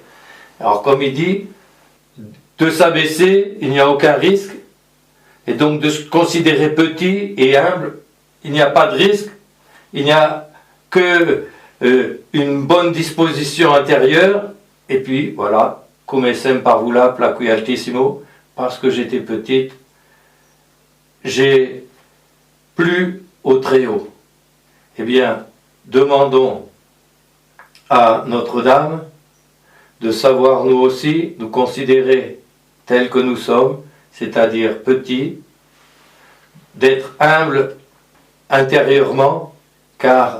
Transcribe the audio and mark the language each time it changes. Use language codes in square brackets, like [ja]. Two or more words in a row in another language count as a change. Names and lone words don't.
[fr] Alors, comme il dit, de s'abaisser, il n'y a aucun risque. Et donc, de se considérer petit et humble, il n'y a pas de risque. Il n'y a que une bonne disposition intérieure. Et puis, voilà, [la] come essem parvula placui altissimo, [fr] parce que j'étais petite, j'ai plu au Très-Haut. Eh bien, demandons à Notre-Dame de savoir nous aussi nous considérer tels que nous sommes, c'est-à-dire petits, d'être humbles intérieurement, car